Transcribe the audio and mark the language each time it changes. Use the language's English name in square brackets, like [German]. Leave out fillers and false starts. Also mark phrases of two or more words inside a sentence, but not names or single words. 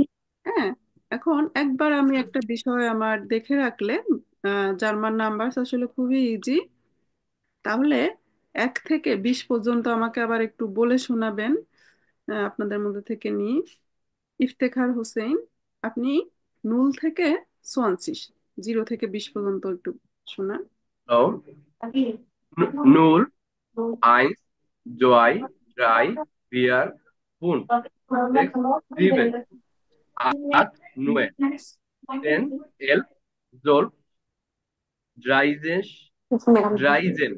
[Bangla] হ্যাঁ, এখন একবার আমি একটা বিষয় আমার দেখে রাখলে, জার্মান নাম্বার আসলে খুবই ইজি। তাহলে 1 থেকে 20 পর্যন্ত আমাকে আবার একটু বলে শোনাবেন, আপনাদের মধ্যে থেকে নিই। ইফতেখার হোসেন, আপনি 0 থেকে 20, 0 থেকে 20 পর্যন্ত একটু শোনান। [German] So, null, eins, zwei, drei, vier, fünf, sechs, sieben, acht, neun, 10, 11, 12, 13, 13,